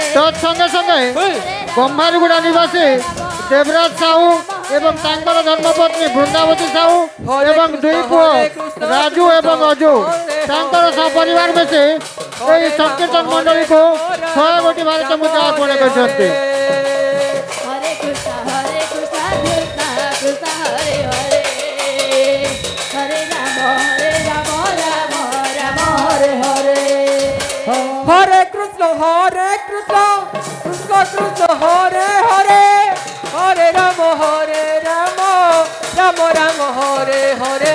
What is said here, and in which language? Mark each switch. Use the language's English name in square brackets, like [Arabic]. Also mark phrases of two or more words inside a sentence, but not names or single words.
[Odia] ତତ୍ସଙ୍ଗେ ସଙ୍ଗେ ଗମ୍ଭାରୀଗୁଡ଼ା ନିବାସୀ ଦେବରାଜ ସାହୁ ଏବଂ ତାଙ୍କର ଧର୍ମପତ୍ନୀ ବୃନ୍ଦାବତୀ ସାହୁ ଏବଂ ଦୁଇ ପୁଅ ରାଜୁ ଏବଂ ଅଜୁ ତାଙ୍କର ସପରିବାର ମିଶି ଏହି ସଂକୀର୍ତ୍ତନ ମଣ୍ଡଳୀକୁ 100 କୋଟି ଭାରତ ମୁଦ୍ରା ଅର୍ପଣ କରିଛନ୍ତି। Hare Krishna Krishna Krishna Hare Hare Hare Rama Rama Rama Hare Hare Hare Krishna Krishna Krishna Hare Hare Hare Rama Rama Rama Hare Hare